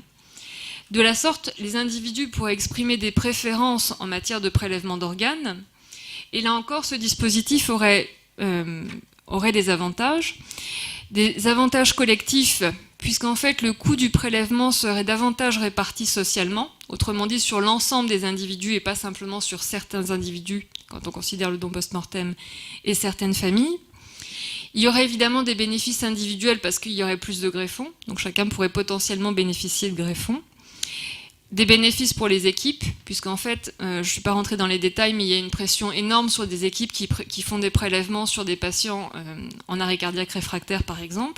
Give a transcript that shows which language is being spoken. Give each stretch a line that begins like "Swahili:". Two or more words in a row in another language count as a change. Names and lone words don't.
French: De la sorte, les individus pourraient exprimer des préférences en matière de prélèvement d'organes, et là encore, ce dispositif aurait des avantages collectifs, puisqu'en fait le coût du prélèvement serait davantage réparti socialement, autrement dit sur l'ensemble des individus et pas simplement sur certains individus, quand on considère le don post-mortem, et certaines familles. Il y aurait évidemment des bénéfices individuels parce qu'il y aurait plus de greffons, donc chacun pourrait potentiellement bénéficier de greffons. Des bénéfices pour les équipes, puisqu'en fait, je ne suis pas rentrée dans les détails, mais il y a une pression énorme sur des équipes qui font des prélèvements sur des patients en arrêt cardiaque réfractaire, par exemple.